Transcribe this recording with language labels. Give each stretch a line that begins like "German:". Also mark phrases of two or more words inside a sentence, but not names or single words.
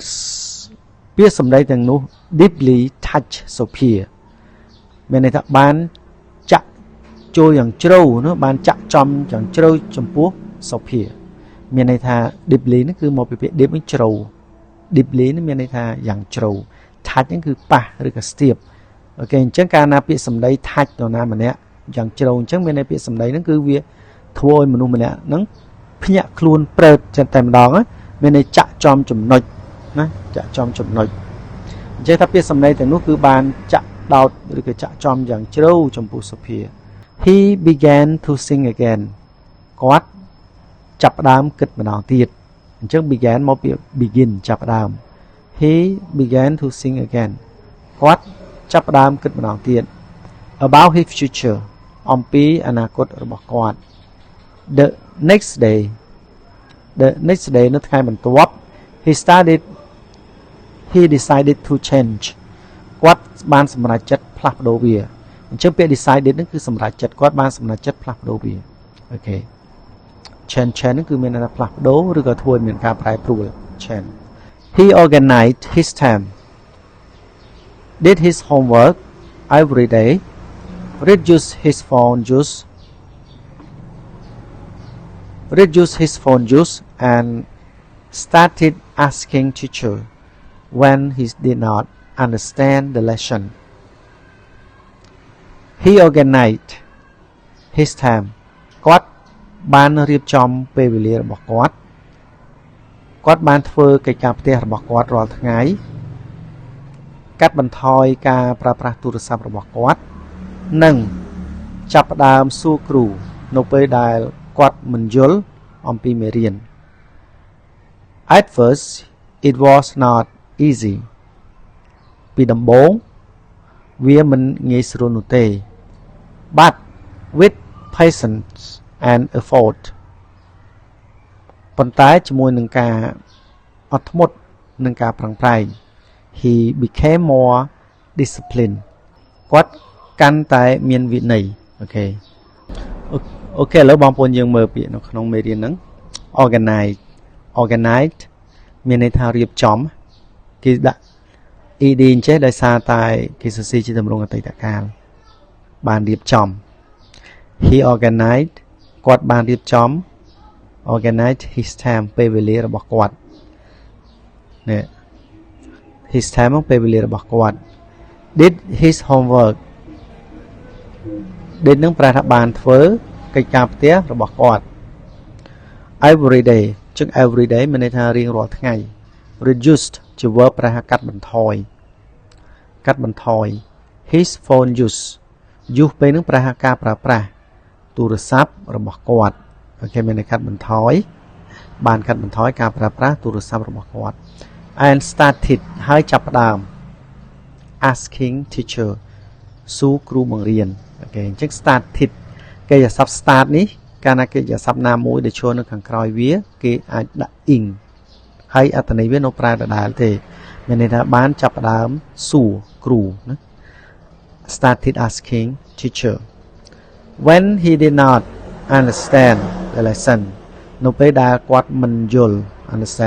Khmer: ពាក្យសម្ដីទាំងនោះ
English: deeply touch
Khmer: Sophia មានន័យថាបានចាក់ចូលយ៉ាងជ្រៅណាបានចាក់ចំយ៉ាងជ្រៅចំពោះ Sophia មានន័យថា deeply នេះគឺមកពីពាក្យ deep នឹងជ្រៅ deeply នេះមានន័ យថាយ៉ាងជ្រៅ touch ហ្នឹងគឺប៉ះឬក៏ស្ទាបអូខេអញ្ចឹងកាលណាពាក្យសម្ដី touch នរណាម្នាក់យ៉ាងជ្រៅអញ្ចឹងមានន័យពាក្យសម្ដីហ្នឹងគឺ វាធ្វើឲ្យមនុស្សម្នាក់ហ្នឹងភ្ញាក់ខ្លួនព្រឺតចឹងតែម្ដងមានន័យចាក់ចំចំណុចណាចាក់ចំចំណុច អញ្ចឹងថាពាក្យសម្ដីទាំងនោះគឺបានចាក់ដោតឬក៏ចាក់ចំយ៉ាងជ្រៅចំពោះសុភា
English: He began to sing again
Khmer: គាត់ចាប់ផ្ដើមគិតម្ដងទៀតអញ្ចឹង began មកពី begin ចាប់ផ្ដើម
English: He began to sing again
Khmer: គាត់ចាប់ផ្ដើមគិតម្ដងទៀត
English: about his future
Khmer: អំពីអនាគតរបស់គាត់
English: the next day
Khmer: នៅថ្ងៃបន្ទាប់
English: he decided to change
Khmer: គាត់បានសម្រេចចិត្តផ្លាស់ប្ដូរវាអញ្ចឹងពាក្យ decided ហ្នឹងគឺសម្រេចចិត្តគាត់បានសម្រេចចិត្តផ្លាស់ប្ដូរវាអូខេ
English: change
Khmer: ហ្នឹងគឺមានន័យថាផ្លាស់ប្ដូរឬក៏ធ្វើឲ្យមានការប្រែប្រួល
English: change He organized his time, did his homework every day, reduced his phone use, and started asking teacher when he did not understand the lesson. He organized his time.
Khmer: គាត់បានរៀបចំពេលវេលារបស់គាត់គាត់បានធ្វើកិច្ចការផ្ទះរបស់គាត់រាល់ថ្ងៃកាត់បន្ថយការប្រើប្រាស់ទូរស័ព្ទរបស់គាត់និងចាប់ផ្ដើមសួរគ្រូនៅ ពេលដែលគាត់មិនយល់អំពីមេរៀន
English: At first it was not easy
Khmer: ពីដំបូងវាមិនងាយស្រួលនោះទេ But
English: with patience and effort
Khmer: ប៉ុន្តែជាមួយនឹងការអត់ធ្មត់និងការប្រឹងប្រែង
English: he became more disciplined
Khmer: គាត់កាន់តែមានវិន័យអូខេឥឡូវបងប្អូនយើងមើលពាក្យនៅក្នុង មេរៀនហ្នឹង organized មានន័យថារៀបចំគេដាក់ ed អញ្ចេះដោយសារតែគេសរសេរជាទម្រង់អតីតកាលបានរៀបចំ
English: he organized
Khmer: គាត់បានរៀបចំ
English: organize his time
Khmer: ពេលវេលារបស់គាត់នេះ
English: his time
Khmer: ពេលវេលារបស់គាត់
English: did his homework
Khmer: did នឹងប្រែថាបានធ្វើកិច្ចការផ្ទះរបស់គាត់
English: every day
Khmer: ចឹង
English: every day
Khmer: មានន័យថារៀងរាល់ថ្ងៃ reduced ជា verb ប្រែថាកាត់បន្ថយ
English: his phone use
Khmer: ពេលនឹងប្រែថាការប្រើប្រាស់ទូរស័ព្ទរបស់គាត់អូខេមានន័យកាត់បន្ថយបានកាត់បន្ថយការប្រើប្រាស់ ទូរស័ព្ទរបស់គាត់
English: and started
Khmer: ហើយចាប់ផ្ដើម
English: asking teacher
Khmer: សួរគ្រូបង្រៀនអូខេអញ្ចឹង started កិរិយាសព្ទ start នេះកាលណាកិរិយាសព្ទណាមួយដែលចូលនៅខាងក្រោយវាគេអាចដាក់ ing ហើយអត្ថន័យ វានៅប្រើដដែលទេមានន័យថាបានចាប់ផ្ដើមសួរគ្រូណា
English: started asking teacher when he did not understand the lesson
Khmer: នៅពេលដែលគាត់មិនយល់ understand